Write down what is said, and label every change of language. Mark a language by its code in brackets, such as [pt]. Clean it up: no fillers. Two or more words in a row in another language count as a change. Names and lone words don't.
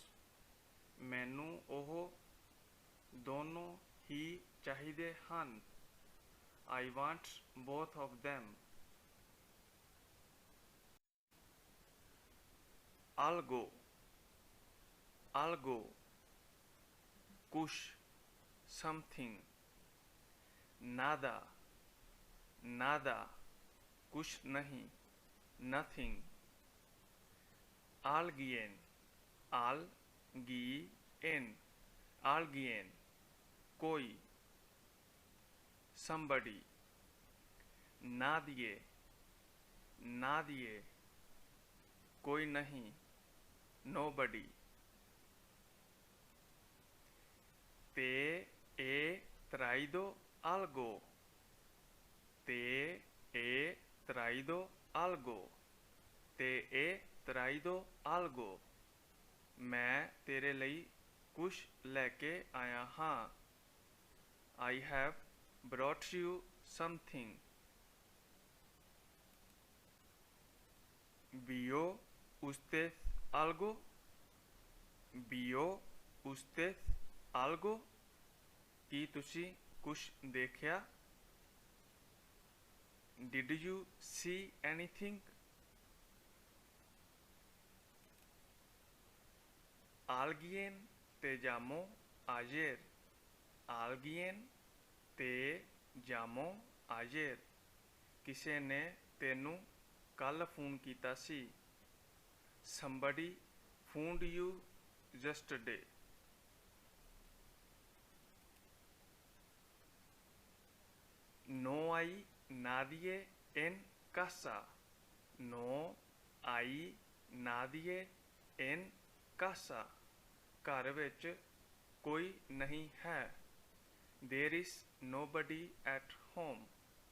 [pa] ਮੈਨੂੰ ਉਹ ਦੋਨੋਂ ਹੀ ਚਾਹੀਦੇ ਹਨ। [en] I want both of them. [es] Algo, algo, कुछ, something. Nada, nada, [pa] ਕੁਝ ਨਹੀਂ, [en] nothing. [es] Alguien, alguien, alguien, कोई, somebody. nadie, nadie, [pa] ਕੋਈ ਨਹੀਂ, [en] nobody. [es] te he traído algo. te he traído algo. te he traído algo. [pa] ਮੈਂ ਤੇਰੇ ਲਈ ਕੁਝ ਲੈ ਕੇ ਆਇਆ ਹਾਂ। [en] I have brought you something. [es] ¿Vio usted algo? ¿Vio usted algo? [pa] ਕੀ ਤੁਸੀਂ ਕੁਛ ਦੇਖਿਆ? [en] Did you see anything? [es] Alguien te llamó ayer. Alguien te llamó ayer. [pa] ਕਿਸੇ ਨੇ ਤੈਨੂੰ ਕੱਲ ਫੋਨ ਕੀਤਾ ਸੀ। [en] Somebody phoned you yesterday. [es] No hay nadie en casa. No hay nadie en casa. [pa] ਘਰ ਵਿੱਚ ਕੋਈ ਨਹੀਂ ਹੈ। [en] There is nobody at home.